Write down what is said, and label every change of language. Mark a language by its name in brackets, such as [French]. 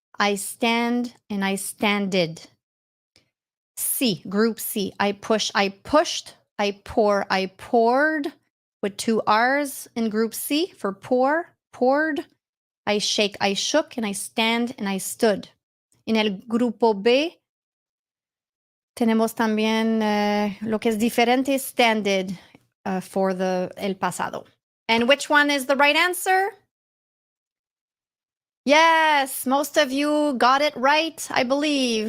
[English] I stand, and I standed. C, group C. I push, I pushed. I pour, I poured. With two R's in group C for pour, poured. I shake, I shook, and I stand, and I stood. [Spanish] En el grupo B, tenemos también lo que es diferente, [English] standed for [Spanish] el pasado. [English] And which one is the right answer? Yes, most of you got it right, I believe.